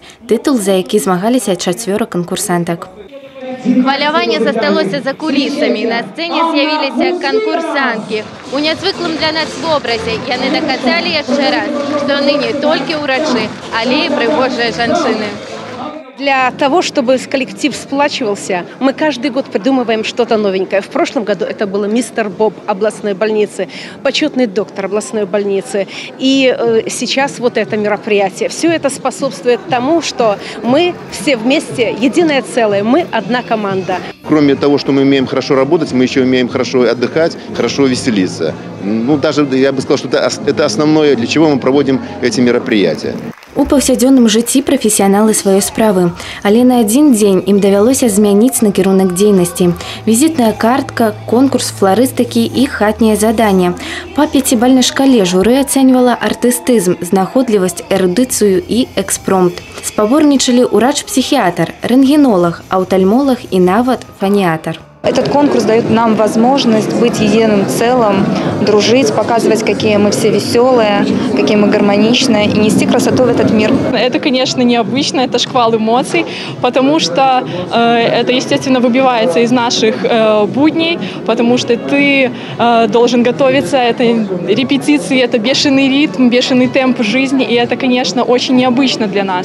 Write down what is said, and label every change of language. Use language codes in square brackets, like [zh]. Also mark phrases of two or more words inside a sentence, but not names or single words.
[be] Тытул, за які змагаліся 4 канкурсантак. Хваляванне засталося за кулісамі. На сцэне з'явіліся канкурсанткі. У нязвыклым для нас вобразе яны даказалі яшчэ раз, што яны не толькі ўрачы, але і прыгожыя жанчыны. [ru] Для того, чтобы коллектив сплачивался, мы каждый год придумываем что-то новенькое. В прошлом году это было мистер Боб областной больницы, почетный доктор областной больницы. И сейчас вот это мероприятие. Все это способствует тому, что мы все вместе, единое целое, мы одна команда. Кроме того, что мы умеем хорошо работать, мы еще умеем хорошо отдыхать, хорошо веселиться. Ну, даже я бы сказал, что это основное, для чего мы проводим эти мероприятия. [be] У паўсядзённым жыцці прафесіяналы сваёй справы. Але на адзін дзень ім давялося змяніць накірунак дзейнасці. Візітная картка, конкурс фларыстыкі і хатняе заданне. Па 5-бальнай шкале журы ацэньвала артыстызм, знаходлівасць, эрудыцыю і экспромт. Спаборнічалі ўрач-псіхіатр, рэнтгенолог, офтальмолог і нават фониатор. [ru] Этот конкурс дает нам возможность быть единым целым, дружить, показывать, какие мы все веселые, какие мы гармоничные и нести красоту в этот мир. Это, конечно, необычно, это шквал эмоций, потому что это, естественно, выбивается из наших будней, потому что ты должен готовиться, это репетиции, это бешеный ритм, бешеный темп жизни, и это, конечно, очень необычно для нас.